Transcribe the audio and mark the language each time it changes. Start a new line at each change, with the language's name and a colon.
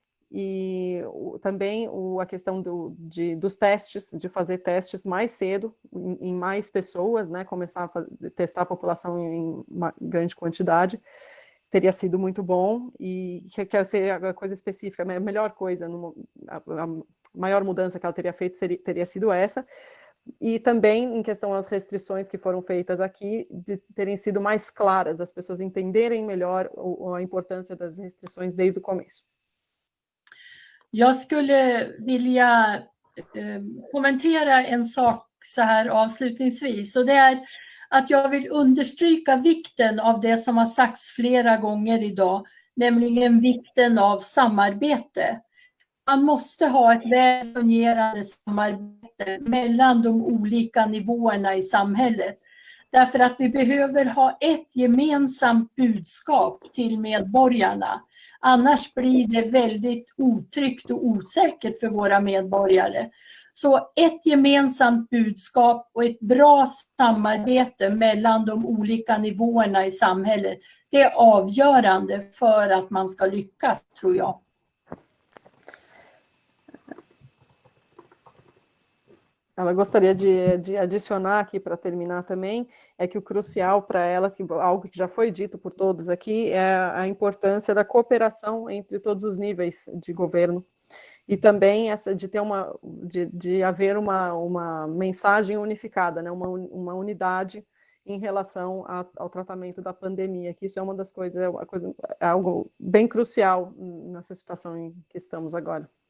Portuguese: e também a questão dos testes, de fazer testes mais cedo, em mais pessoas, né, começar a testar a população em uma grande quantidade, teria sido muito bom, e que seria a coisa específica, a melhor coisa, a maior mudança que ela teria feito teria sido essa, e também em questão às restrições que foram feitas aqui, de terem sido mais claras, as pessoas entenderem melhor a importância das restrições desde o começo.
Swedish: Jag skulle vilja kommentera en sak så här avslutningsvis, och det är att jag vill understryka vikten av det som har sagts flera gånger idag, nämligen vikten av samarbete. Man måste ha ett väl fungerande samarbete mellan de olika nivåerna i samhället. Därför att vi behöver ha ett gemensamt budskap till medborgarna. Annars blir det väldigt otryggt och osäkert för våra medborgare. Så ett gemensamt budskap och ett bra samarbete mellan de olika nivåerna i samhället, det är avgörande för att man ska lyckas, tror jag.
Portuguese: Ela gostaria de adicionar aqui, para terminar também, é que o crucial para ela, algo que já foi dito por todos aqui, é a importância da cooperação entre todos os níveis de governo, e também essa de haver uma mensagem unificada, né, uma unidade em relação ao tratamento da pandemia, que isso é uma das coisas, é algo bem crucial nessa situação em que estamos agora.